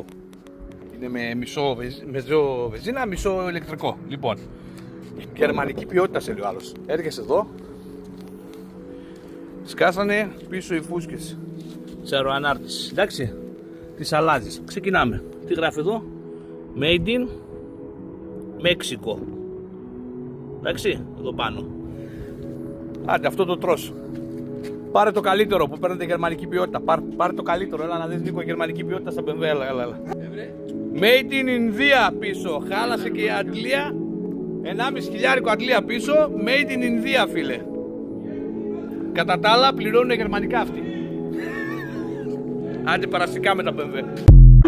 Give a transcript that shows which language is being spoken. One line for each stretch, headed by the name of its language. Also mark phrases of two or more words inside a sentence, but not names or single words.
Greek: Είναι με μισό βενζίνα, μισό ηλεκτρικό. Λοιπόν, γερμανική ποιότητα σε λέει ο άλλος. Έρχεσαι εδώ. Σκάσανε πίσω οι φούσκες της αεροανάρτησης. Εντάξει, τις αλλάζεις. Ξεκινάμε. Τι γράφει εδώ?
English: Made in Mexico.
Greek: Εντάξει, εδώ πάνω. Άντε, αυτό το τρως. Πάρε το καλύτερο που παίρνετε γερμανική ποιότητα. Πάρε το καλύτερο. Έλα να δεις λίγο γερμανική ποιότητα στα BMW. Έλα.
English: Made in India πίσω.
Greek: Χάλασε και η Αντλία. 1.500 Αντλία πίσω.
English: Made in India,
Greek: φίλε. Κατά τα άλλα πληρώνουν γερμανικά αυτοί. Άντε, παραστικά με τα BMW.